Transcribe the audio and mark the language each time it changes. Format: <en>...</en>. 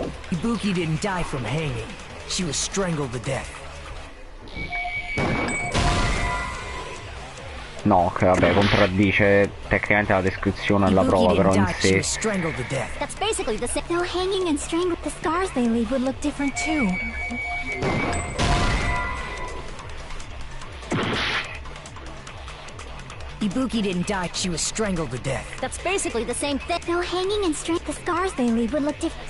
<en>Ibuki didn't die from hanging. She was strangled to death.</en> <it>No, che vabbè, contraddice tecnicamente la descrizione della prova, però in sé.</it> <en>That's basically the same. Though hanging and strangling, the scars they leave would look different too. Ibuki didn't die, she was strangled to death. That's basically the same thing. Though hanging and strangling, the scars they leave would look different.</en>